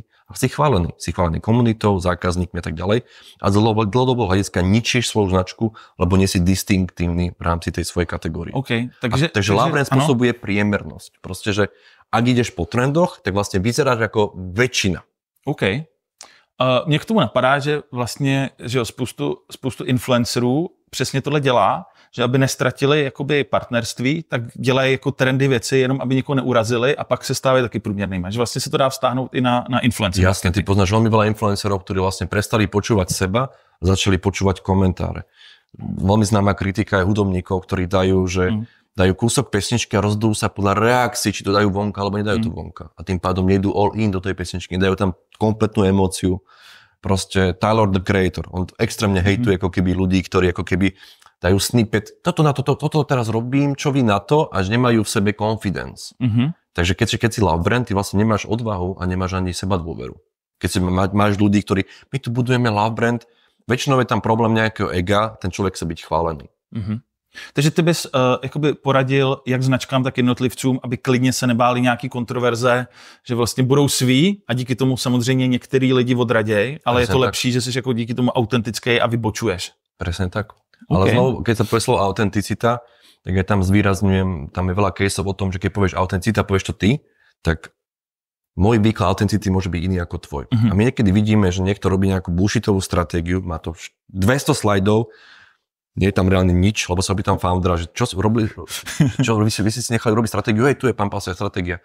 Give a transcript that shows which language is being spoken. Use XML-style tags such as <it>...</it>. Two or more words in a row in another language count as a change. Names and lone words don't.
<sk>A si chválený. Si chválený komunitou, zákazníkmi a tak ďalej. A z dlhodobého hľadiska ničíš svoju značku, lebo nie si distinktívny v rámci tej svojej kategórie. Okay, takže</sk> <en>Love Brand</en> <sk>spôsobuje priemernosť. Proste, že ak ideš po trendoch, tak vlastne vyzeráš ako väčšina. OK.</sk> <cs>Mně k tomu napadá, že vlastně že spoustu influencerů přesně tohle dělá, že aby nestratili jakoby partnerství, tak dělají jako trendy věci, jenom aby někoho neurazili a pak se stávají taky průměrnými. Že vlastně se to dá vztáhnout i na influencerů.</cs> <sk>Jasne, ty poznáš veľmi veľa influencerov, ktorí vlastne prestali počúvať seba a začali počúvať komentáre. Veľmi známa kritika je hudobníkov, ktorí dajú kúsok pesničky a rozhodujú sa podľa reakcií, či to dajú vonka, alebo nedajú to vonka. A tým pádom nejdú</sk> <en>all in</en> <sk>do tej pesničky, nedajú tam kompletnú emóciu. Proste Tyler, the Creator, on extrémne hejtuje ako keby ľudí, ktorí ako keby dajú snippet, toto teraz robím, čo vy na to, až nemajú v sebe confidence. Takže keď si</sk> <en>Love Brand,</en> <sk>ty vlastne nemáš odvahu a nemáš ani seba dôveru. Keď si máš ľudí, ktorí, my tu budujeme</sk> <en>Love Brand,</en> <sk>väčšinou je tam problém nejakého ega, ten človek chce byť chválený.</sk> <cs>Takže ty bys jakoby poradil jak značkám, tak jednotlivcům, aby klidně se nebáli nějaký kontroverze, že vlastně budou sví a díky tomu samozřejmě některý lidi odraděj, ale je to lepší, že jsi jako díky tomu autentický a vybočuješ.</cs> <sk>Presne tak. Ale znovu, keď sa povie slovo autenticita, tak ja tam zvýrazňujem, tam je veľa caseov o tom, že keď povieš autenticita, povieš to ty, tak môj výklad autenticity môže byť iný ako tvoj. A my niekedy vidíme, že niekto robí nejakú bullshitovú stratégiu, má to 200 slajdov, nie je tam reálne nič, lebo sa opýtam foundera, že čo robili, vy si nechali robiť stratégiu, tu je pán Pasová stratégia.</sk>